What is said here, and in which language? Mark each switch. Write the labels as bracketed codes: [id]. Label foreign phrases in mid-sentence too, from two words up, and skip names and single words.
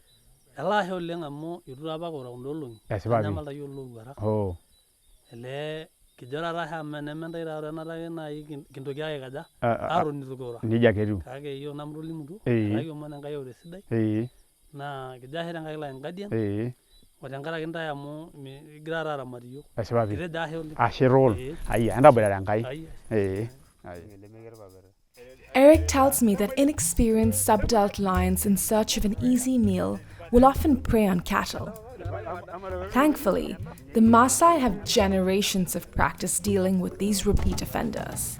[mas] Elaashe oleng amu itu apa kura kulo olong'i nyamalta yiok lowuarak ele kijo taata nementai taata enatake nai kintoki ake kaja atoni itu kura nija ketiu kake yiok namtolimutuo kake omon Enkai ore sidai naa kijo ashe tenkai lai Guardian otenkaraki ntae amu igira taata aramat yiok kitejo ashe oleng ashe role ayia entaboitare Enkai. [en] Eric tells me that inexperienced sub-adult lions in search of an easy meal will often prey on cattle. Thankfully, the Maasai have generations of practice dealing with these repeat offenders.